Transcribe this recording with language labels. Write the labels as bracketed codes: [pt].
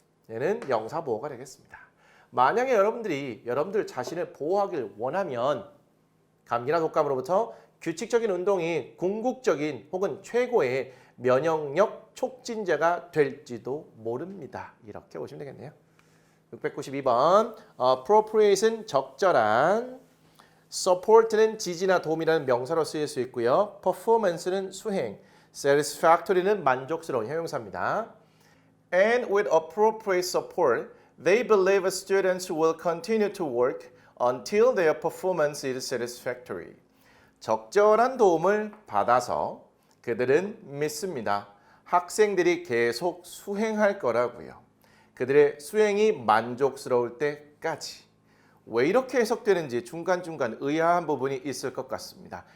[ko] 얘는 명사 보호가 되겠습니다. 만약에 여러분들 자신을 보호하길 원하면 감기나 독감으로부터 규칙적인 운동이 궁극적인 혹은 최고의 면역력 촉진제가 될지도 모릅니다. 이렇게 보시면 되겠네요. 692번 appropriate은 적절한, support는 지지나 도움이라는 명사로 쓰일 수 있고요. performance는 수행, satisfactory는 만족스러운 형용사입니다. [en] And with appropriate support, they believe students will continue to work until their performance is satisfactory. [ko] 적절한 도움을 받아서 그들은 믿습니다. 학생들이 계속 수행할 거라고요. 그들의 수행이 만족스러울 때까지. 왜 이렇게 해석되는지 중간중간 의아한 부분이 있을 것 같습니다.